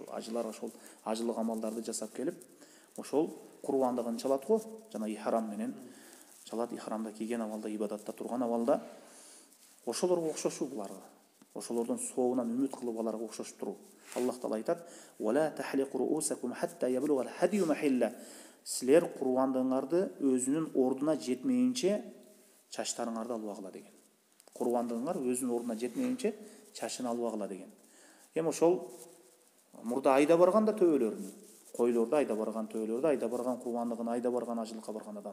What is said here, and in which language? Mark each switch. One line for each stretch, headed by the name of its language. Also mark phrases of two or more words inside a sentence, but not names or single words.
Kyrgyz: Ажылар ошол ажылык амалдарды жасап келип, ошол курбандыгын чалат го, жана ихрам менен чалат, ихрамда кийген абалда, ибадатта турган абалда ошолорго окшошу буларга. Ошолордун соогунан үмүт кылып аларга окшошуп туруу. Аллах Таала айтат:
Arabic: "ولا تحلقوا رؤوسكم حتى يبلغ الهدي محله."
Kyrgyz: Силер курбандыгыңарды өзүнүн ордуна жетмейинче чачтарыңарды албагыла деген. Курбандыгыңар өзүнүн ордуна жетмейинче чачын албагыла деген. Эми ошол мурда айда барганда төбөлөрүн, койлорду айда барган, төбөлөрдү айда барган, курбандыгын айда барган, ажылыкка барган адам.